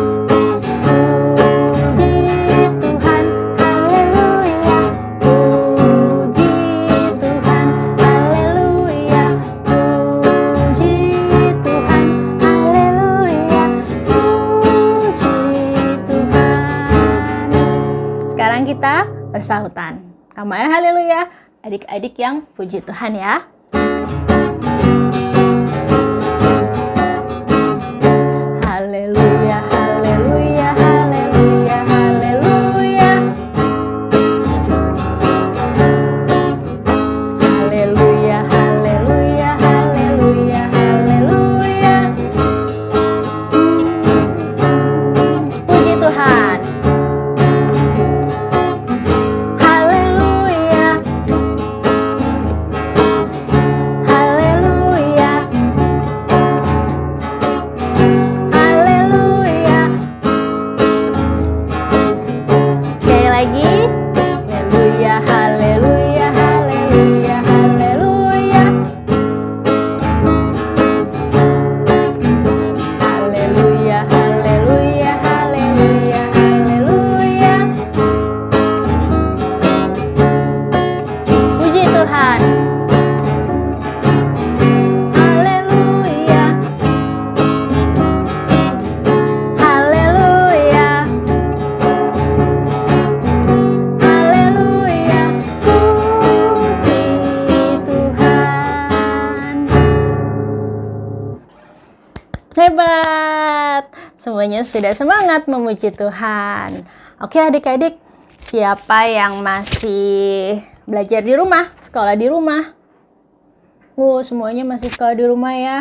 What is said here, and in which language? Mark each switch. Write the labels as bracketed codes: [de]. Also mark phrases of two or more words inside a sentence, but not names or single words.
[id] Puji Tuhan, haleluya, puji Tuhan, haleluya, puji Tuhan, haleluya, puji Tuhan. Sekarang kita bersahutan. Kamaya haleluya, adik-adik yang puji Tuhan ya. Haleluya, haleluya, haleluya, haleluya. Haleluya, haleluya, haleluya, haleluya. Puji Tuhan. Haleluya. Haleluya. Haleluya. Sekali lagi. Haleluya, haleluya, haleluya, haleluya. Haleluya, haleluya, haleluya, haleluya. Puji Tuhan. Haleluya. Haleluya. Haleluya. Puji Tuhan. Hebat. Semuanya sudah semangat memuji Tuhan. Oke adik-adik, siapa yang masih belajar di rumah, sekolah di rumah? Semuanya masih sekolah di rumah ya.